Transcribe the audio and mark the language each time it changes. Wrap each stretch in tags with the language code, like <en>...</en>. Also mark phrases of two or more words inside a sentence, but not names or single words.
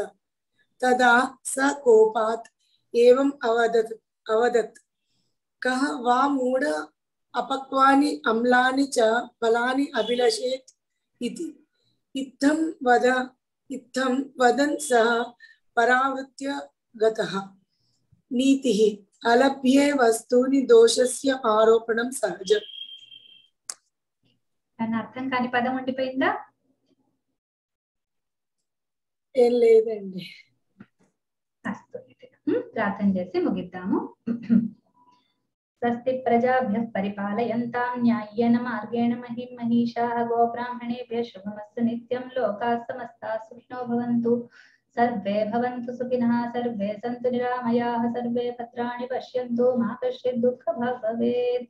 <sa>तदा स कोपात् एवम् अवदत् कः वा मूढ अपक्वानि अम्लानि च फलानि अभिलषेत् इति. इत्थं वदन् सः परावृत्य गतः. नीतिः अलभ्ये वस्तूनि दोषस्य आरोपणं सहजम्.</sa> <te>అర్థం కాని పదం ఉండిపోయిందా? ఏం లేదండి. ప్రార్థన చేసి ముగిద్దాము.</te> <sa>స్వస్తి ప్రజాభ్యః పరిపాలయంతాం న్యాయేన మార్గేణ మహిం మహిషాః గోబ్రాహ్మణేభ్యः శుభమస్తు నిత్యం. లోకాः సమస్తాः సుఖినో భవంతు. सर्वे भवन्तु सुखिनः. सर्वे सन्तु निरामयाः. सर्वे भद्राणि पश्यन्तु. मा कश्चित् दुःखभाग् भवेत्.</sa>